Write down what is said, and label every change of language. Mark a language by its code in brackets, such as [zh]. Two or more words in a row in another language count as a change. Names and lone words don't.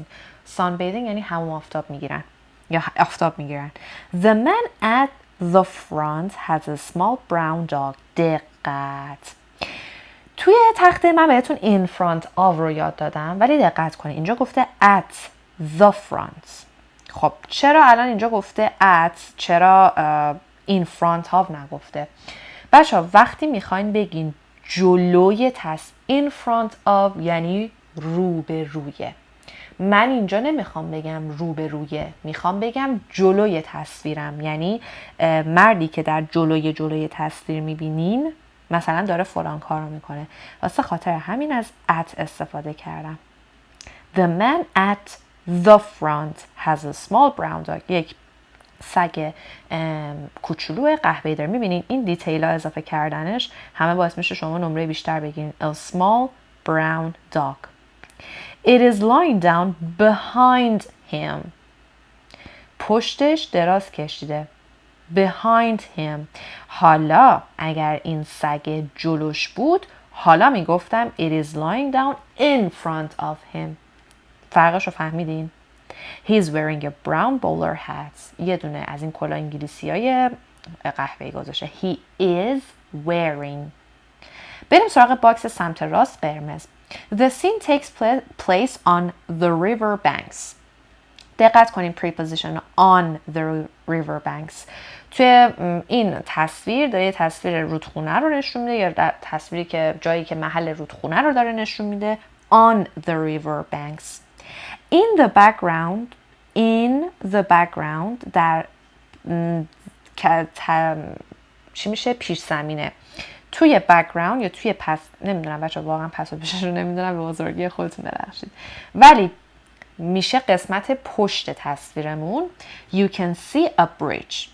[fa] Sunbathing یعنی همون آفتاب میگیرن یا آفتاب میگیرن. [en] The man at the front has a small brown dog. [fa] دقت. توی تخته من بهتون [en] in front of [fa] رو یاد دادم ولی دقت کنید اینجا گفته [en] at the front. [fa] خب چرا الان اینجا گفته at، چرا [en] in front of [fa] نگفته؟ بچه ها وقتی میخواین بگین جلوی [en] in front of [fa] یعنی رو به رویه. من اینجا نمیخوام بگم رو به رویه، میخوام بگم جلوی تصویرم، یعنی مردی که در جلوی تصویر میبینین مثلا داره فلان کار رو میکنه. واسه خاطر همین از at استفاده کردم. [en] The man at the front has a small brown dog. [fa] یک سگ کوچولو قهوه‌ای داره. میبینین این دیتیل ها اضافه کردنش همه باعث میشه شما نمره بیشتر بگیرین. [en] A small brown dog. It is lying down behind him. [fa] پشتش دراز کشیده. [en] Behind him. [fa] حالا اگر این سگ جلوش بود حالا میگفتم [en] it is lying down in front of him. [fa] فرقش رو فهمیدین؟ [en] He's wearing a brown bowler hat. [fa] یه دونه از این کلاه انگلیسی های قهوه‌ای گذاشته. [en] He is wearing. [fa] بریم سراغ باکس سمت راست قرمز. [en] The scene takes place on the river banks. [fa] دقت کنیم [en] preposition on the river banks. [fa] توی این تصویر داره تصویر رودخونه رو نشون میده یا تصویری که جایی که محل رودخونه رو داره نشون میده. [en] On the river banks. In the background [fa] در چی میشه؟ پیش زمینه. توی بک‌گراند یا توی نمیدونم بچه واقعا پس و پیشش رو نمیدونم، به بزرگی خودتون ببخشید، ولی میشه قسمت پشت تصویرمون. [en] You can see a bridge.